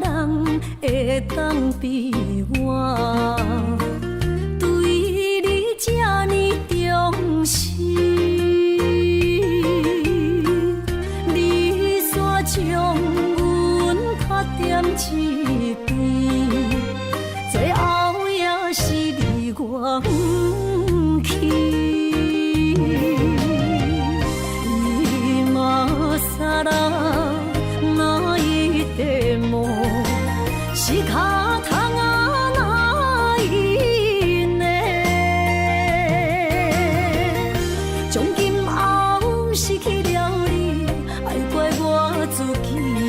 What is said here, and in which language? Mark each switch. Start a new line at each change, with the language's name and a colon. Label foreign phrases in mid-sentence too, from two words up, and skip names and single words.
Min Nan Chinese: 人会当比我对你这呢重视，你煞将阮拍点一边，最后也是你我不去。
Japanese: 今さら泣いても仕方がないね。
Min Nan Chinese: 从今后失去了你，爱怪我自己。